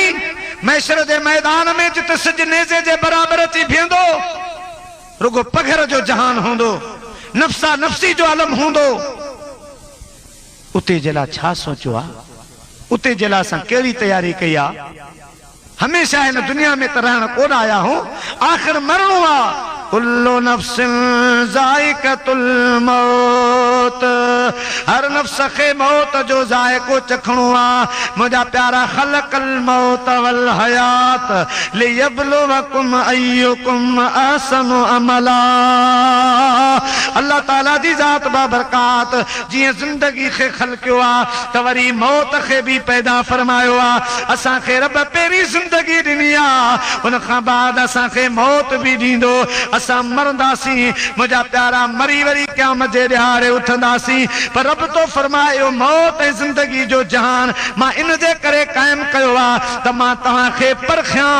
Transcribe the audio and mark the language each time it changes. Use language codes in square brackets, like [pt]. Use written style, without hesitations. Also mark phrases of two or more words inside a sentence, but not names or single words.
[sd] मैशर जे मैदान में जिते सिज नेज़े जे बराबरि अची बीहंदो, रुगो पघर जो जहान हूंदो, नफ़्सा नफ़्सी जो आलम हूंदो, उते जे लाइ छा सोचियो आहे? उते जे लाइ असां कहिड़ी तयारी कई आहे? हमेशा हिन दुनिया में त रहण कोन आया हूं, आख़िर मरणो आहे। [ar] كل نفس ذائقة الموت, [sd] हर नफ्स खे मौत जो ज़ाइक़ो चखणो आहे। मुंहिंजा प्यारा [ar] خلق الموت والحياة ليبلوكم أيكم أحسن عملا. [sd] अल्लाह ताला जी ज़ात बाबरकात जीअं ज़िंदगी खे ख़लक़ियो आहे त वरी मौत खे बि पैदा फरमायो आहे। असांखे रब पहिरीं ज़िंदगी ॾिनी आहे, उन खां बाद असांखे मौत बि ॾींदो। असां मरंदासीं, मुंहिंजा प्यारा मरी वरी क़यामत जे ॾिहाड़े उथंदासीं, पर रब तो फरमायो मौत ऐं ज़िंदगी जो जहान मां इन जे करे क़ाइमु कयो आहे त मां तव्हांखे परखियां